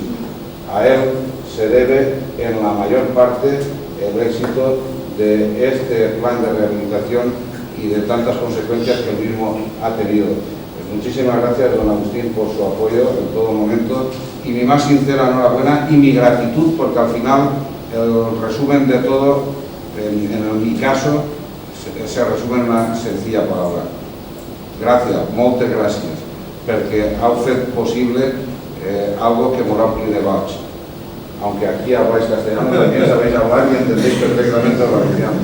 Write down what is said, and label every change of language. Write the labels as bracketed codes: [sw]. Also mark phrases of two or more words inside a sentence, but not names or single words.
[es] A él se debe en la mayor parte el éxito de este plan de rehabilitación y de tantas consecuencias que el mismo ha tenido. Muchísimas gracias, don Agustín, por su apoyo en todo momento, y mi más sincera enhorabuena y mi gratitud, porque al final el resumen de todo, en mi caso, se resume en una sencilla palabra. [ca] Gràcies, moltes gràcies, perquè heu fet possible algo que m'ho ompli de goig. [es] Aunque aquí habláis castellano, también sabéis hablar y entendéis perfectamente el valenciano.